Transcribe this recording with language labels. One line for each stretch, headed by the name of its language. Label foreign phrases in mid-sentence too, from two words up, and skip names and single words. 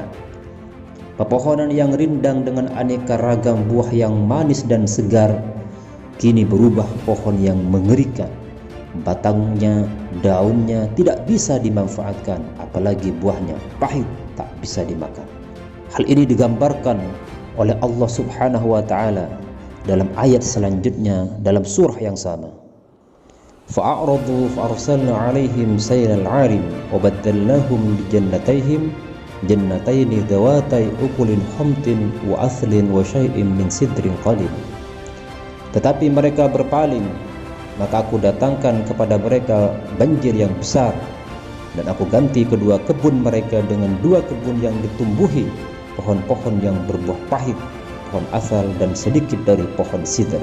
Indonesian: Pepohonan yang rindang dengan aneka ragam buah yang manis dan segar kini berubah pohon yang mengerikan. Batangnya, daunnya tidak bisa dimanfaatkan, apalagi buahnya pahit tak bisa dimakan. Hal ini digambarkan oleh Allah
Arabic: سبحانه وتعالى
Indonesian: dalam ayat selanjutnya dalam surah yang sama.
Arabic: فأعرضوا فأرسلنا عليهم سيل العرم وبدلناهم ب جنتين ذواتي أكل خمط وأثل وشيء من سدر قليل.
Indonesian: Tetapi mereka berpaling, maka aku datangkan kepada mereka banjir yang besar, dan aku ganti kedua kebun mereka dengan dua kebun yang ditumbuhi pohon-pohon yang berbuah pahit, pohon asal dan sedikit dari pohon sidr.